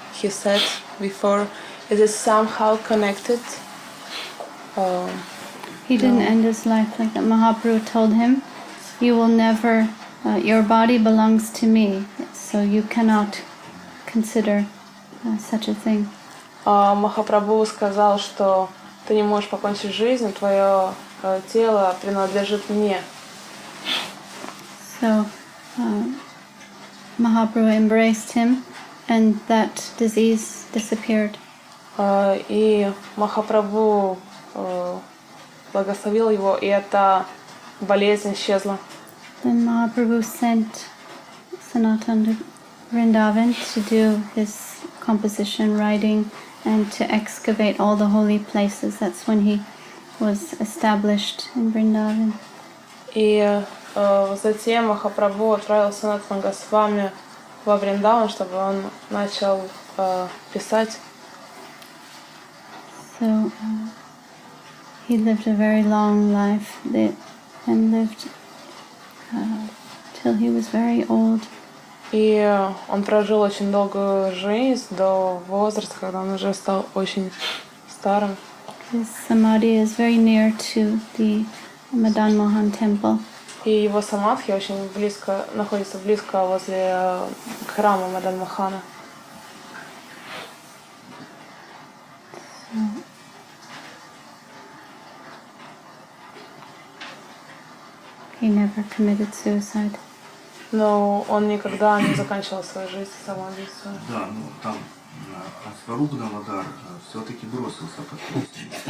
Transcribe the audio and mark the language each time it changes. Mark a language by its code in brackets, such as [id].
[en] He said before, it is somehow connected. He didn't end his life like that. Mahaprabhu told him, you will never, your body belongs to me, so you cannot consider such a thing. [ru] Махапрабху сказал, что ты не можешь покончить жизнь, твое тело принадлежит мне. [en] So Mahaprabhu embraced him, and that disease disappeared. [ru] И Махапрабху благословил его, и эта болезнь исчезла. [en] Then Mahaprabhu sent Sanatan to Vrindavan to do his composition, writing, and to excavate all the holy places. That's when he was established in Vrindavan. [ru] И затем Махапрабху отправил Санатана Госвами во Вриндаван, чтобы он начал писать. [en] So he lived a very long life and lived till he was very old. [ru] И он прожил очень долгую жизнь до возраста, когда он уже стал очень старым. [en] His samadhi is very near to the Madan Mohan temple. [ru] И его самадхи очень близко, находится близко возле храма Мадан Мохана. [en] He never committed suicide. [ru] Но он никогда не заканчивал свою жизнь самоубийством. Да, там Сваруб Дамодар все-таки бросился под колесницу.